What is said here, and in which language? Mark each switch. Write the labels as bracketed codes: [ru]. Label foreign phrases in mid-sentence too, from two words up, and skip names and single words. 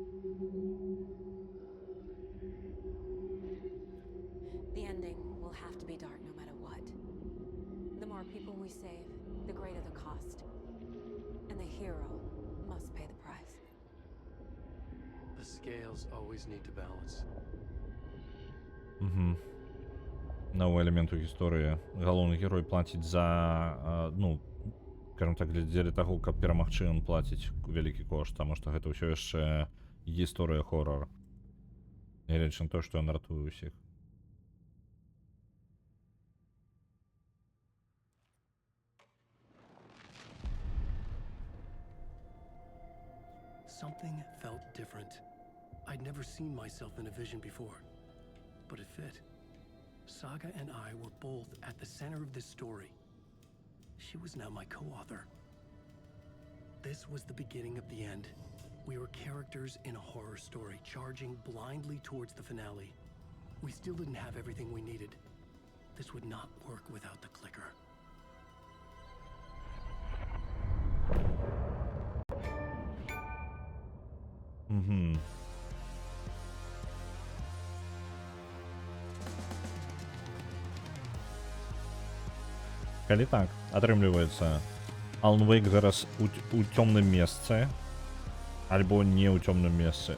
[en] The ending will have to be dark no matter what. The more people we save, the greater the cost. And the hero must pay the price. The scales always need to balance. [be] Угу. Новый элемент у гісторыі. Галоўны герой плаціць за, ну, скажем так, дзеля таго, каб перамагчы, ён плаціць вялікі кошт, таму што гэта ўсё яшчэ гісторыя хоррора. Нягледзячы на тое, што ён ратуе ўсіх. [en] Something felt different. I'd never seen myself in a vision before, but it fit. Saga and I were both at the center of this story. She was now my co-author. This was the beginning of the end. We were characters in a horror story, charging blindly towards the finale. We still didn't have everything we needed. This would not work without the clicker. Угу. [be] Калі так, атрымліваецца, Alan Wake зараз у цёмным месцы, альбо не ў цёмным месцы.